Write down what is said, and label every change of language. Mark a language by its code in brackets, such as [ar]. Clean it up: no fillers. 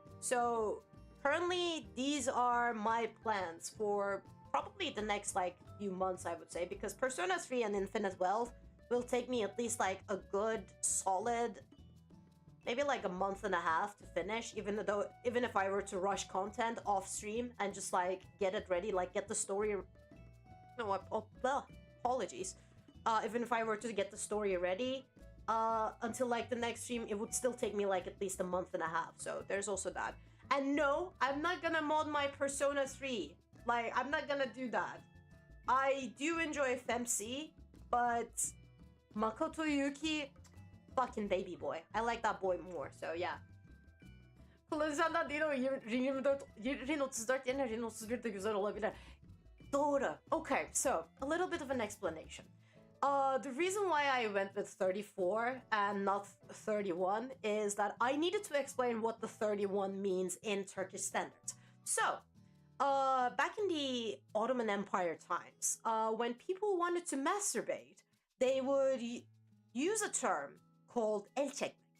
[en] So currently these are my plans for probably the next like few months, I would say, because Persona 3 and Infinite Wealth will take me at least like a good solid maybe like a month and a half to finish, even if I were to rush content off stream and just like get it ready, like get the story, no, apologies, even if I were to get the story ready until like the next stream, it would still take me like at least a month and a half. So there's also that. And no, I'm not gonna mod my Persona 3. Like, I'm not gonna do that. I do enjoy FMC, but Makoto Yuki, fucking baby boy. I like that boy more, so yeah. [tr] Kullanıcılardan değil o Rin 34 yerine Rin 31 de güzel olabilir. Doğru. [en] Okay, so a little bit of an explanation. The reason why I went with 34 and not 31 is that I needed to explain what the 31 means in Turkish standards. So, back in the Ottoman Empire times, when people wanted to masturbate, they would use a term called el çekmek.